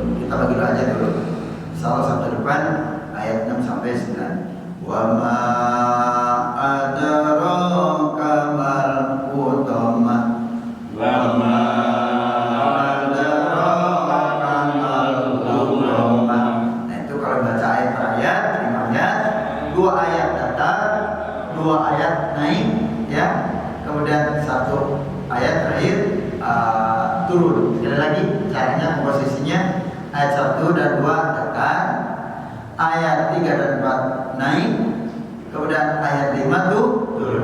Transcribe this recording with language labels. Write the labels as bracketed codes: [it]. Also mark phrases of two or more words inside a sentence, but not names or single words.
[id] Kita bagi dulu aja dulu. Insyaallah Sabtu depan ayat 6 sampai 9. [ar] وما أدراك ما الحطمة. وما أدراك ما الحطمة. [id] Nah itu kalau baca ayat per ayat, 5 ayat, 2 ayat datar, 2 ayat naik, ya. Kemudian 1 ayat terakhir turun. Sekali lagi caranya posisinya ayat 1 dan 2 datar, ayat 3 dan 4 naik, kemudian ayat 5 tuh turun.